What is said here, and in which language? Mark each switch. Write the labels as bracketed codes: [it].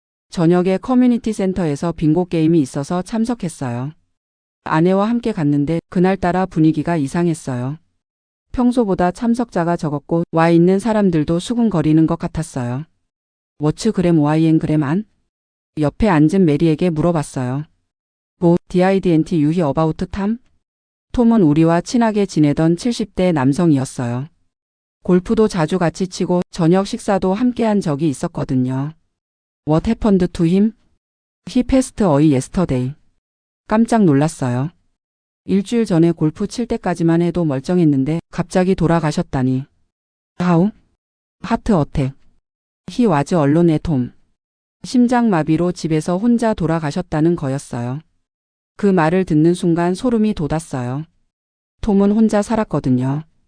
[ko] 저녁에 커뮤니티 센터에서 빙고 게임이 있어서 참석했어요. 아내와 함께 갔는데 그날따라 분위기가 이상했어요. 평소보다 참석자가 적었고 와 있는 사람들도 수군거리는 것 같았어요. What's gram YN gram 안? 옆에 앉은 메리에게 물어봤어요. [en] 뭐, didn't you hear about Tom? [ko] 톰은 우리와 친하게 지내던 70대 남성이었어요. 골프도 자주 같이 치고 저녁 식사도 함께한 적이 있었거든요. [en] What happened to him? He passed away yesterday. [ko] 깜짝 놀랐어요. 일주일 전에 골프 칠 때까지만 해도 멀쩡했는데 갑자기 돌아가셨다니. [en] How? Heart attack. He was alone at home. [ko] 심장마비로 집에서 혼자 돌아가셨다는 거였어요. 그 말을 듣는 순간 소름이 돋았어요. 톰은 혼자 살았거든요.